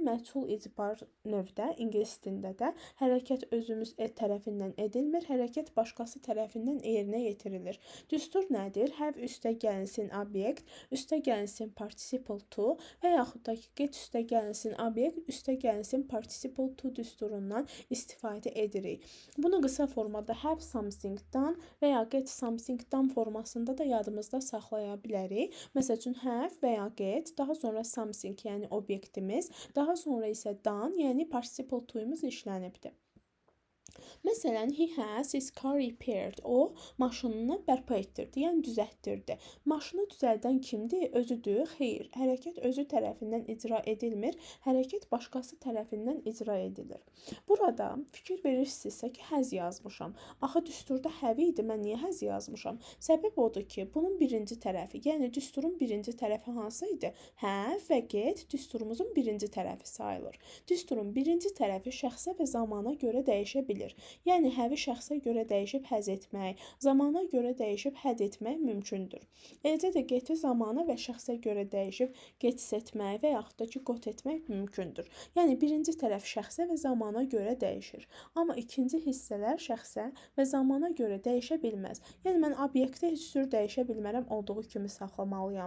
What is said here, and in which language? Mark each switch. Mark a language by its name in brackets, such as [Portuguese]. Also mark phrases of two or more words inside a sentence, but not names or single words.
[Azerbaijani] Məchul icbar növdə ingilis dilində də hərəkət özümüz tərəfindən edilmir, hərəkət başqası tərəfindən yerinə yetirilir. Düstur nədir? Have üstə gəlinsin obyekt, üstə gəlinsin [English] participle to [Azerbaijani] və yaxud da ki, get üstə gəlinsin obyekt, üstə gəlinsin [English] participle to [Azerbaijani] düsturundan istifadə edirik. Bunu qısa formada [English] have something done [Azerbaijani] və ya [English] get something done [Azerbaijani] formasında da yadımızda saxlaya bilərik. Məsəl üçün have və ya get, daha sonra something, yəni obyektimiz, daha sonra isə done, yəni [English] participle to'yumuz [Azerbaijani] işlənibdir. Məsələn, [English] he has his car repaired. [Azerbaijani] O, maşınını bərpa etdirdi, yəni düzəltdirdi. Maşını düzəldən kimdir? Özüdür? Xeyr. Hərəkət özü tərəfindən icra edilmir, hərəkət başqası tərəfindən icra edilir. Burada fikir verirsinizsə ki, has yazmışam. Axı düsturda have idi, mən niyə has yazmışam? Səbəb odur ki, bunun birinci tərəfi, yəni düsturun birinci tərəfi hansı idi? Have və get düsturumuzun birinci tərəfi sayılır. Düsturun birinci tərəfi şəxsə və zamana görə dəyişə bilir. Yəni have-i şəxsə görə dəyişib həz etmək, zamana görə dəyişib həd etmək mümkündür. Eləcə də get-i zamana və şəxsə görə dəyişib gets etmək və yaxud da ki, got etmək mümkündür. Yəni birinci tərəf şəxsə və zamana görə dəyişir. Amma ikinci hissələr şəxsə və zamana görə dəyişə bilməz. Yəni mən obyektə heç cür dəyişə bilmərəm, olduğu kimi saxlamalıyam.